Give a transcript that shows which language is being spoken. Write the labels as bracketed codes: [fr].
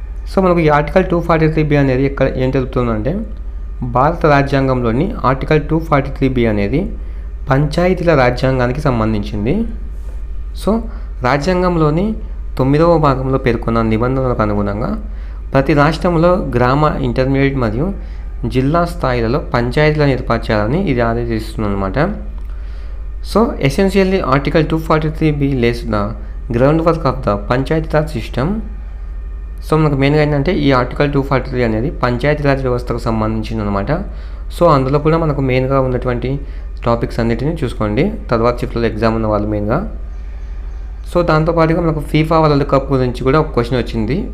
[te] So మనకు ఈ article 243B అనేది ఎక్కడ ఏం తెలుపుతుందంటే భారత రాజ్యాంగంలోని ఆర్టికల్ 243B అనేది పంచాయతీల రాజ్యాంగానికి సంబంధించింది. సో రాజ్యాంగంలోని 9వ భాగంలో పేర్కొన్న నిబంధనలకు అనుగుణంగా ప్రతి రాష్ట్రంలో గ్రామ, ఇంటర్మీడియట్ మరియు జిల్లా స్థాయిలలో పంచాయతీలను ఏర్పాటు చేయాలని ఇది ఆదేశిస్తుంది అనమాట. [en] So essentially article 243B lays the groundwork of the Panchayati Raj system. [te] So మనకు మెయిన్గా ఏంటంటే ఈ ఆర్టికల్ 243 అనేది పంచాయతీరాజ్ వ్యవస్థకు సంబంధించింది అనమాట. సో అందులో కూడా మనకు మెయిన్గా ఉన్నటువంటి టాపిక్స్ అన్నిటిని చూసుకోండి తర్వాత షిఫ్ట్లో ఎగ్జామ్ ఉన్న వాళ్ళు మెయిన్గా. సో దాంతోపాటుగా మనకు ఫీఫా వరల్డ్ కప్ గురించి కూడా ఒక క్వశ్చన్ వచ్చింది.